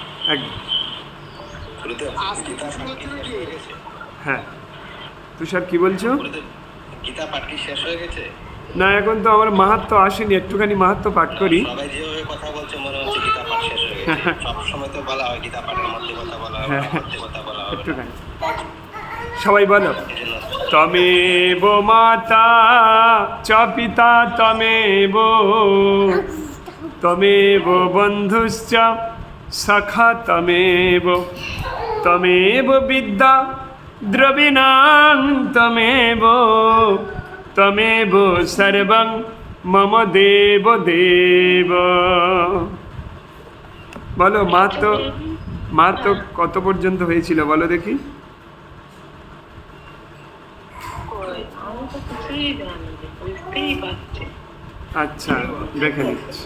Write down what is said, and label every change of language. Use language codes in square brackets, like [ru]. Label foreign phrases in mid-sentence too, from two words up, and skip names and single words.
[bn] হ্যাঁ, তুষার কি বলছো? গীতা পাঠ কি শেষ হয়ে গেছে? না, এখন তো আমার মাহাত্ম্য আসেনি, একটুখানি মাহাত্ম্য পাঠ করি। সবাই যেভাবে কথা বলছে মনে হচ্ছে গীতা পাঠ শেষ হয়ে গেছে। সব সময় তো বলা হয় গীতা পাঠের মধ্যে কথা বলা হয়, মধ্যে কথা বলা হয়। একটুখানি সবাই বলো, [sa] তমেব মাতা চ পিতা তমেব, তমেব বন্ধুশ্চ সখা তমেব, তমেব বিদ্যা দ্রবিণাং তমেব, তমেব সর্বং মম দেব দেব। [bn] বলো, মা তো কত পর্যন্ত হয়েছিল বলো দেখি? আমি তো কিছুই জানি না, বুঝতেই পারছি। আচ্ছা, দেখে নিচ্ছি।